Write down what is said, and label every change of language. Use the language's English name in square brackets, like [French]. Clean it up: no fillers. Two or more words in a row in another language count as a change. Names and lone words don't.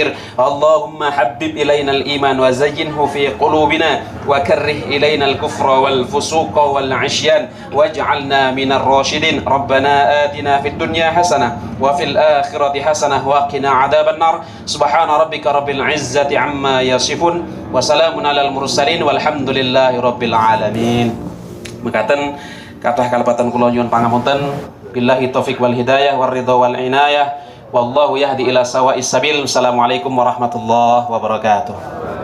[Arabic] اللهم حبب إلينا الإيمان وزينه في قلوبنا وكره إلينا الكفر والفسوق والعصيان واجعلنا من الراشدين. ربنا آتنا في الدنيا حسنة وفي الآخرة حسنة وقنا عذاب النار. سبحان ربك رب العزة عما يصفون وسلام على المرسلين والحمد لله رب العالمين. [Javanese] Mekaten kathah kalepatan kula nyuwun pangapunten. [Arabic] بالله التوفيق والهداية والرضا والعناية والله يهدي إلى سواء السبيل. السلام عليكم ورحمة الله وبركاته.